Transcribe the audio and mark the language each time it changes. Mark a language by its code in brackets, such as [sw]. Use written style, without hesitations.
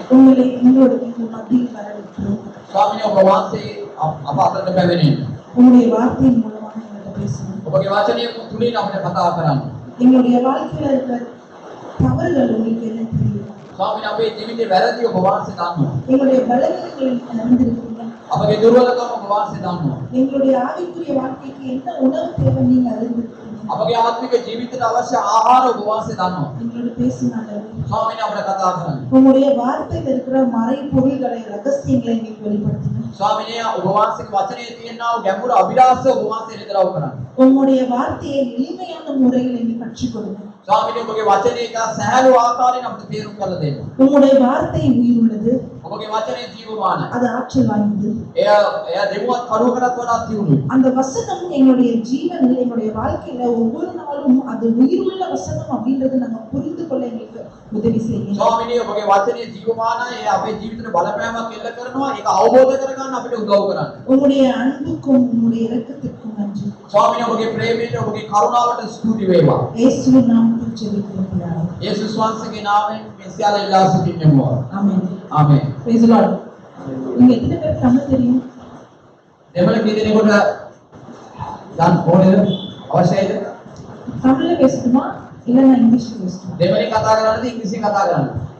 [ta] உங்களை எங்களோட மத்தியில் வரவேற்கிறோம். [si] ස්වාමීනි ඔබ වහන්සේ අප අතරට පැමිණෙන්න. [ta] உங்களுடைய வார்த்தையின் மூலமாக எங்கள்கிட்ட பேசணும். [si] ඔබගේ වචනය තුලින් අපිට කතා කරන්න. [ta] எங்களுடைய வாழ்க்கையில இருக்கிற தவறுகள் உங்களுக்கு என்ன தெரியும்? [si] ස්වාමීනි අපේ ජීවිතේ වැරදි ඔබ වහන්සේ දන්නවා. [ta] எங்களுடைய பலவீனங்களை அறிந்திருக்கிறீங்க. [si] අපගේ දුර්වලකම් ඔබ වහන්සේ දන්නවා. [ta] எங்களுடைய ஆவிக்குரிய வாழ்க்கைக்கு என்ன உணவு தேவை நீங்க அறிந்திருக்கிறீங்க. [si] අපගේ ආත්මික ජීවිතයට අවශ්‍ය ආහාර ඔබ වහන්සේ දන්නවා. [ta] எங்களோட பேசினாங்க. [si] ස්වාමීනි අපිට කතා කරන්න. [ta] உங்களுடைய வார்த்தையில் இருக்கிற மறை பொருள்களை ரகசியங்களை எங்களுக்கு வெளிப்படுத்துங்க. [si] ස්වාමීනි ඔබ වහන්සේගේ වචනේ තියෙනා වූ ගැඹුරු අභිලාෂ ඔබ වහන්සේ නිතරව කරන්න. [ta] உங்களுடைய வார்த்தையை எளிமையான முறையில் எங்களுக்கு கற்றுக் கொடுங்க. [si] ස්වාමීනි ඔබගේ වචනේ එක සහැල්ලු ආකාරයෙන් අපිට තේරුම් කරලා දෙන්න. [ta] உங்களுடைய வார்த்தை உயிர் உள்ளது. [si] ඔබගේ වචනේ ජීවමානයි. [ta] அது ஆற்றல் வாய்ந்தது. [si] එය දෙවියන් කරුවකටත් වඩා තියුණුයි. [ta] அந்த வசனம் எங்களுடைய ஜீவனில் எங்களுடைய வாழ்க்கையில ஒவ்வொரு நாளும் அது உயிருள்ள வசனம் அப்படின்றது நம்ம புரிந்து கொள்ள எங்களுக்கு உதவி செய்யுங்க. [si] ස්වාමීනි ඔබගේ වචනේ ජීවමානයි. ඒ අපේ ජීවිතේට බලපෑමක් එල්ල කරනවා. ඒක අවබෝධ කරගන්න අපිට උදව් කරන්න. [ta] உங்களுடைய அன்புக்கும் உங்களுடைய இரக்கத்திற்கும் நன்றி. [si] ස්වාමීනි ඔබගේ ප්‍රේමයට ඔබගේ කරුණාවට ස්තුති වේවා. [ta] இயேசுவின் நாமத்தில் ஜெபிக்கிறோம் பிதாவே. [si] යේසුස් වහන්සේගේ නාමයෙන් මේ සියල්ල ඉල්ලා සිටින්නෙමු. [ta] ஆமென். [si] ආමෙන්. [en] praise the Lord. [ta] நீங்க எத்தனை பேர் தமிழ் தெரியும்? [si] දෙමළ කී දෙනෙකුට ගන්න ඕනේද? අවශ්‍යයිද? [ta] தமிழ்ல பேசணுமா இல்ல நான் இங்கிலீஷ்ல பேசணுமா? [si] දෙමළෙන් කතා කරන්නද ඉංග්‍රීසියෙන් කතා කරන්නද?